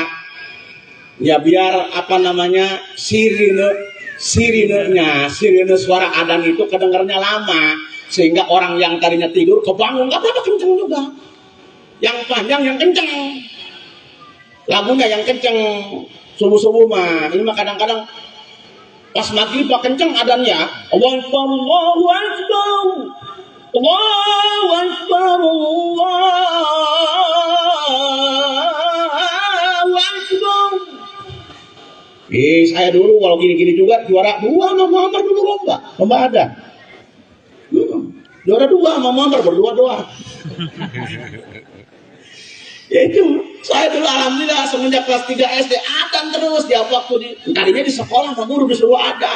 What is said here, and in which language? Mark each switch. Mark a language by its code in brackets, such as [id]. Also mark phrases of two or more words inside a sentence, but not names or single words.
[id] Ya biar apa namanya sirine suara adzan itu kedengarnya lama sehingga orang yang tadinya tidur kebangun, nggak apa-apa kenceng juga. Yang panjang yang kenceng. Lagunya yang kenceng subuh-subuh mah. Ini mah kadang-kadang pas maghrib pak kenceng adzannya. [ar] Allahu Akbar, Allahu Akbar. Allahu Akbar, Allahu Akbar. [id] Saya dulu kalau gini-gini juga juara 2 sama Muhammad dulu lomba adzan. Juara 2 sama Muhammad berdua doang. Ya itu saya dulu alhamdulillah semenjak kelas 3 SD adzan terus tiap waktu tadinya di sekolah sama guru disuruh adzan.